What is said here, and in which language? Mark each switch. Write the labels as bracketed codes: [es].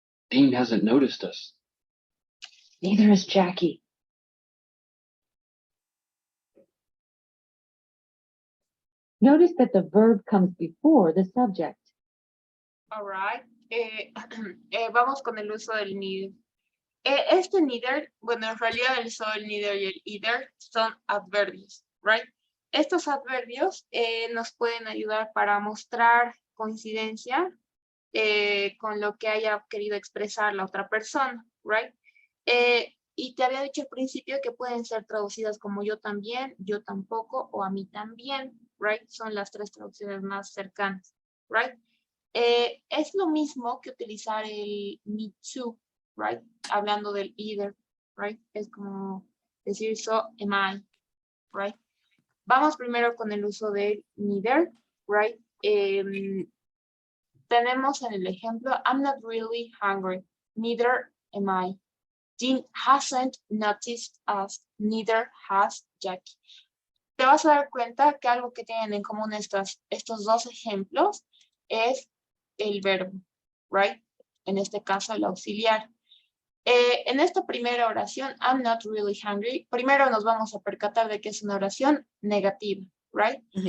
[es] Dean hasn't noticed us. Neither is Jackie. Notice that the verb comes before the subject. [en] All right. [es] Vamos con el uso del neither. Este neither, bueno, en realidad el so, el neither y el either son adverbios, right? Estos adverbios nos pueden ayudar para mostrar coincidencia con lo que haya querido expresar la otra persona, right? Y te había dicho al principio que pueden ser traducidas como yo también, yo tampoco o a mí también, right? Son las tres traducciones más cercanas, right? Es lo mismo que utilizar el [en] me too, [es] right? Hablando del either, right? Es como decir [en] so am I, [es] right? Vamos primero con el uso del neither, right? Tenemos en el ejemplo, [en] I'm not really hungry, neither am I. Dean hasn't noticed us, neither has Jackie. [es] Te vas a dar cuenta que algo que tienen en común estos dos ejemplos es el verbo, right? En este caso, el auxiliar. En esta primera oración, [en] I'm not really hungry, [es] primero nos vamos a percatar de que es una oración negativa, right?